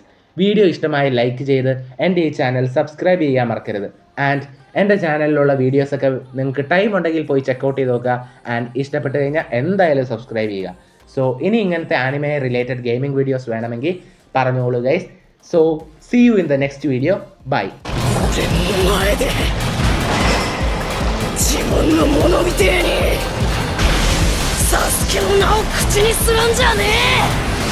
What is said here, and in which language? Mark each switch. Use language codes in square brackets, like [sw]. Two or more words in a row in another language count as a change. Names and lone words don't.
[ml] വീഡിയോ ഇഷ്ടമായി ലൈക്ക് ചെയ്ത് എൻ്റെ ഈ [en] channel subscribe [ml] ചെയ്യാൻ മറക്കരുത്. ആൻഡ് എൻ്റെ ചാനലിലുള്ള വീഡിയോസൊക്കെ നിങ്ങൾക്ക് ടൈം ഉണ്ടെങ്കിൽ പോയി ചെക്കൗട്ട് ചെയ്ത് നോക്കുക. ആൻഡ് ഇഷ്ടപ്പെട്ട് കഴിഞ്ഞാൽ എന്തായാലും സബ്സ്ക്രൈബ് ചെയ്യുക. സോ ഇനി ഇങ്ങനത്തെ [en] anime related gaming videos [ml] വേണമെങ്കിൽ പറഞ്ഞോളൂ ഗൈസ്. [en] So see you in the next video. Bye. [ja] 自分のものみてえにサスケの名を口にするんじゃねえ。